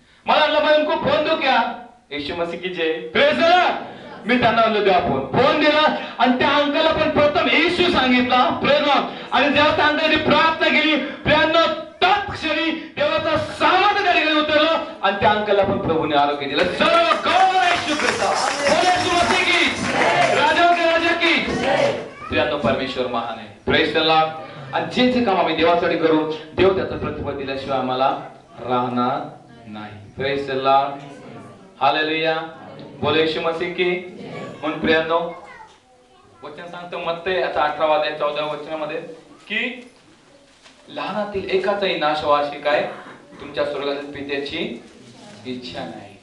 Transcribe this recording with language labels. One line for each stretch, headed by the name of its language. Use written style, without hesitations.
Marathi: मला म्हणलं
Hindi: मैं उनको फोन दो क्या? येशू मसीह की जय.
English: Praise the lord.
Marathi: मी त्यांना म्हणलो द्या फोन दिला आणि त्या अंकाला पण प्रथम येशू सांगितला.
English: Praise the Lord.
Marathi: आणि जेव्हा त्या अंकाने प्रार्थना केली, प्रियांनो, तत्क्षणी देवाचा सामर्थ्य त्या ठिकाणी उतरलं आणि त्या अंकाला पण प्रभूने आरोग्य दिलं. सर्व गौरव येशू ख्रिस्ताला.
Hindi: येशू मसीह की, राजा के राजा की.
Marathi: प्रियांनो, परमेश्वर महान आहे.
English: Praise the Lord.
Marathi: आणि जे जे काम आम्ही देवासाठी करू, देव त्याचं प्रतिफळ दिल्याशिवाय आम्हाला राहणार नाही. Praise the Lord. हालेलुया. बोला
Hindi: येशू मसीह की.
Marathi: म्हणून प्रियांनो, वचन सांगतो मत्ते याचा 18 अध्याय 14 वचनामध्ये की लहानातील एकाचाही नाश व्हावा अशी काय तुमच्या स्वर्गातील पित्याची इच्छा नाही.